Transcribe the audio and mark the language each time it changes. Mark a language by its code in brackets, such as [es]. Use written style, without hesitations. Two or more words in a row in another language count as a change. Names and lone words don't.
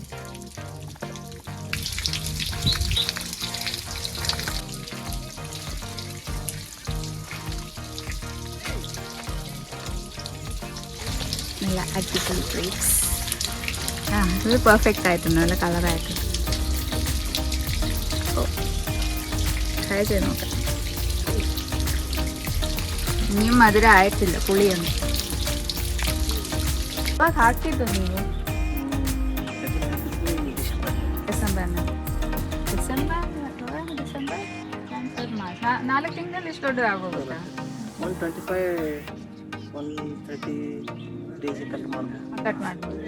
[ml] നല്ല അടിപൊളി ഗ്രേപ്സ്. ഇത് പെർഫെക്റ്റ് ആയിട്ടുണ്ട്, നല്ല കളറായിട്ടുണ്ട്. ഓ, ട്രൈ ചെയ്ത് നോക്കാം. ഇനിയും മധുരം ആയിട്ടില്ല, പുളിയൊന്നും. [kn] അപ്പൊ ಹಾಕಿದ್ದು ನೀವು ಡಿಸೆಂಬರ್ 4 ತಿಂಗಳಲ್ಲಿ ಎಷ್ಟು ದೊಡ್ಡ ಆಗೋಗುತ್ತಾ? 130 days ಕಟ್ ಮಾಡ್ಬೋದು.